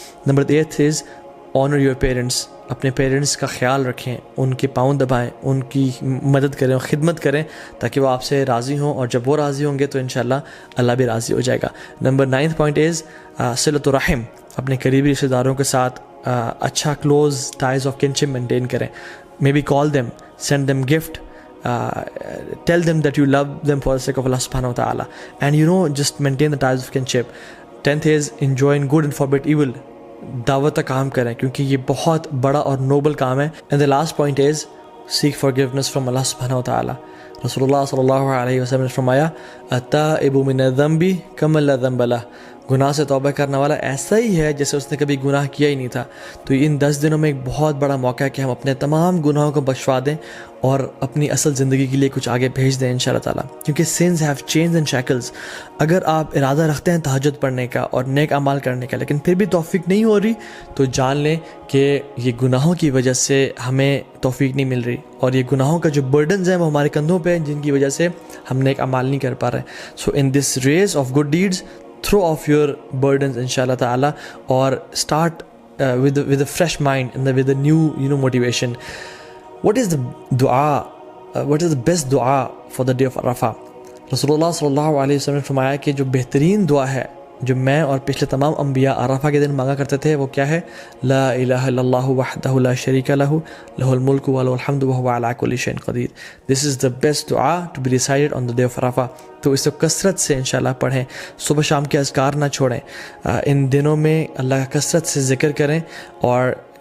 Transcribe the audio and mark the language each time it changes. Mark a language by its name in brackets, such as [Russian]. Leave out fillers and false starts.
[Urdu] Number 8 [English] Is honour your parents. [Urdu] اپنے parents کا خیال رکھیں، ان کے پاؤں دبائیں، ان کی مدد کریں اور خدمت کریں تاکہ وہ آپ سے راضی ہوں، اور جب وہ راضی ہوں گے تو انشاءاللہ اللہ بھی راضی ہو جائے گا۔ نمبر 9th point از صلۃ الرحم۔ اپنے قریبی رشتہ داروں کے ساتھ اچھا close ties of kinship maintain کریں۔ [English] Maybe call them, send them gift, tell them that you love them for the sake of Allah subhanahu wa ta'ala, and just maintain the ties of kinship. 10th is enjoin good and forbid evil. [Urdu] دعوت کا کام کریں کیونکہ یہ بہت بڑا اور Nobel کام ہے۔ [English] and the last point is seek forgiveness from Allah subhanahu wa ta'ala. [Urdu] رسول اللہ صلی اللہ علیہ وسلم نے فرمایا [Arabic] التائب من الذنب کمن لا ذنب لہ، [Urdu] گناہ سے توبہ کرنے والا ایسا ہی ہے جیسے اس نے کبھی گناہ کیا ہی نہیں تھا۔ تو ان 10 دنوں میں ایک بہت بڑا موقع ہے کہ ہم اپنے تمام گناہوں کو بخشوا دیں اور اپنی اصل زندگی کے لیے کچھ آگے بھیج دیں انشاءاللہ تعالیٰ، کیونکہ [English] sins have chains and shackles۔ [Urdu] اگر آپ ارادہ رکھتے ہیں تہجد پڑھنے کا اور نیک اعمال کرنے کا لیکن پھر بھی توفیق نہیں ہو رہی، تو جان لیں کہ یہ گناہوں کی وجہ سے ہمیں توفیق نہیں مل رہی، اور یہ گناہوں کا جو برڈنز ہیں وہ ہمارے کندھوں پہ ہیں، جن کی وجہ سے ہم نیک اعمال نہیں کر پا رہے۔ [English] So in this race of good deeds throw off your burdens inshallah ta'ala or start with a fresh mind and with a new motivation. What is the dua what is the best dua for the day of Arafah? [Urdu] Rasulullah sallallahu alaihi wasallam نے فرمایا کہ جو بہترین دعا ہے جو میں اور پچھلے تمام انبیاء عرفہ کے دن مانگا کرتے تھے وہ کیا ہے؟ [Arabic] لا الہ الا اللہ وحدہ لا شریک لہ لہ الملک و لہ الحمد وہو علی کل شیء قدیر۔ [English] This is the best dua to be recited on the day of Arafah۔ [Urdu] تو اس کو کثرت سے انشاءاللہ پڑھیں، صبح شام کے اذکار نہ چھوڑیں، ان دنوں میں اللہ کا کثرت سے ذکر کریں، اور